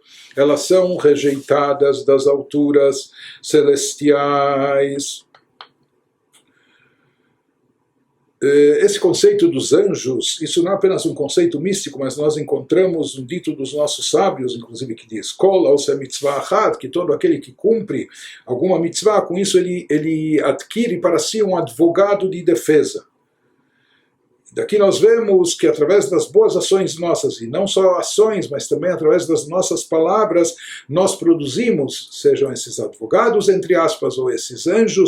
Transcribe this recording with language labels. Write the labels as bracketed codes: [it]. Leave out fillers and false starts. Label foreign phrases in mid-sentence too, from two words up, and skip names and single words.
[pt] Elas são rejeitadas das alturas celestiais. Esse conceito dos anjos, isso não é apenas um conceito místico, mas nós encontramos um dito dos nossos sábios, inclusive, que diz [he] כל עושה מצוה אחת, [pt] que todo aquele que cumpre alguma mitzvah, com isso ele adquire para si um advogado de defesa. Daqui nós vemos que através das boas ações nossas, e não só ações, mas também através das nossas palavras, nós produzimos, sejam esses advogados, entre aspas, ou esses anjos.